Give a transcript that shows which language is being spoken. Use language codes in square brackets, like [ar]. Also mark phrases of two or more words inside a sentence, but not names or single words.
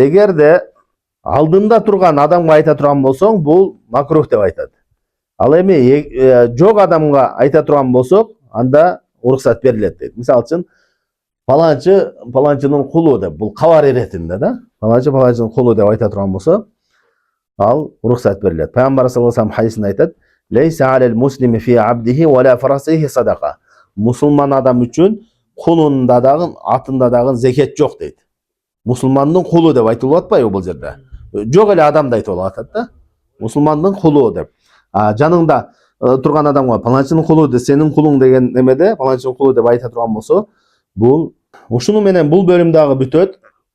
[ky] Эгерде алдында турган адамга айта турган болсоң, бул макрух деп айтат. Ал эми жок адамга айта турган болсок, анда уруксат берилет дейт. Мисалы үчүн паланчынын кулу деп, бул кабар иретинде да. Паланчынын кулу деп айта турган болсо, ал уруксат берилет. Пайгамбар [ar] صلى الله عليه وسلم [ky] хадисинде айтат: [ar] "ليس على المسلم في عبده ولا فرسه صدقة." [ky] Мусулман адам үчүн кулунда дагы, атында дагы зекет жок дейт. Мусулмандын кулу деп айтылып атпайбы бул жерде? Жок эле адамды айтып атат да. Мусулмандын кулу деп. Жаныңда турган адамга паланчынын кулу деп, сенин кулуң деген немеде, паланчынын кулу деп айта турган болсо, бул ушуну менен бул бөлүм дагы бүтөт.